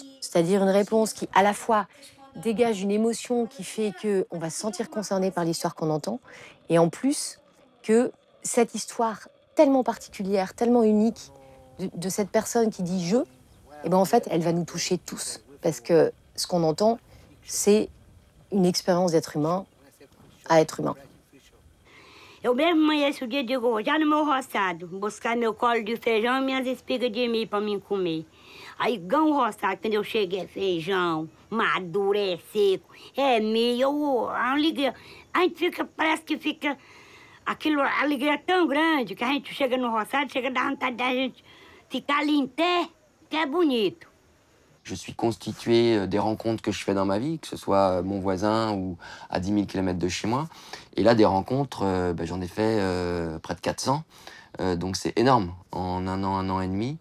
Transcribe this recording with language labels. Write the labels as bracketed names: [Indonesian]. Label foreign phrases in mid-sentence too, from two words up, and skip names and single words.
[French] C'est-à-dire une réponse qui, à la fois, dégage une émotion qui fait qu'on va se sentir concerné par l'histoire qu'on entend, et en plus, que cette histoire tellement particulière, tellement unique de cette personne qui dit « je », et ben en fait, elle va nous toucher tous. Parce que ce qu'on entend, c'est une expérience d'être humain à être humain. [Portuguese] Eu mesmo amanheço o dia e digo, já no meu roçado, buscar meu colo de feijão e minhas espigas de milho para mim comer. Aí, gão roçado, quando eu cheguei, é feijão, maduro, é seco, é milho, a alegria. A gente fica, parece que fica, aquilo, a alegria é tão grande que a gente chega no roçado, chega a dar vontade da gente ficar ali em pé, que é bonito. [French] Je suis constitué des rencontres que je fais dans ma vie, que ce soit mon voisin ou à 10 000 km de chez moi. Et là, des rencontres, j'en ai fait près de 400. Donc c'est énorme, en un an et demi.